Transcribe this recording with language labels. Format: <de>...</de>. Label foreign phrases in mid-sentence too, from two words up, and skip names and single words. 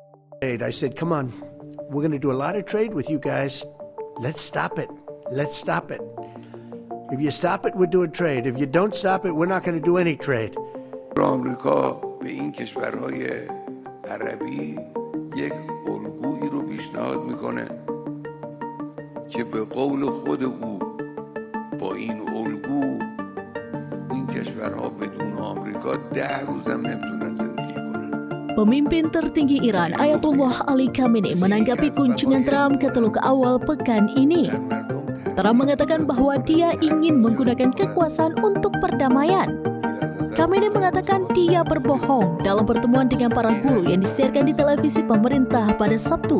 <en>I said, come on, we're going to do a lot of trade with you guys. Let's stop it. Let's stop it. If you stop it, we're doing trade. If you don't stop it, we're not going to do any trade.</en> <fa>آمریکا به این کشورهای عربی یک الگویی رو پیشنهاد میکنه که به قول خود او با این الگو این کشورها بدون آمریکا 10 روز هم نمیتونن زندگی کنن.</fa> <id>Pemimpin tertinggi Iran, Ayatollah Ali Khamenei, menanggapi kunjungan Trump ke Teluk Awal pekan ini. Trump mengatakan bahwa dia ingin menggunakan kekuasaan untuk perdamaian. Khamenei mengatakan dia berbohong dalam pertemuan dengan para guru yang disiarkan di televisi pemerintah pada Sabtu.</id>